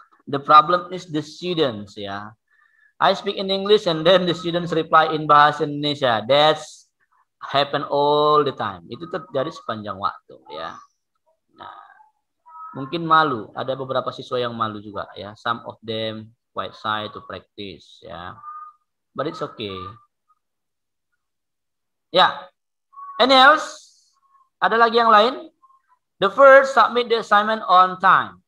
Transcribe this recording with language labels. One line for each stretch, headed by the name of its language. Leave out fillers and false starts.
English: The problem is the students ya. I speak in English and then the students reply in bahasa Indonesia. That's happen all the time.
Indonesian: Itu terjadi sepanjang waktu ya. Nah, mungkin malu. Ada beberapa siswa yang malu juga ya.
English: Some of them quite shy to practice ya. But it's okay.
Indonesian: Ya.
English: Any else?
Indonesian: Ada lagi yang lain?
English: The first, submit the assignment on time.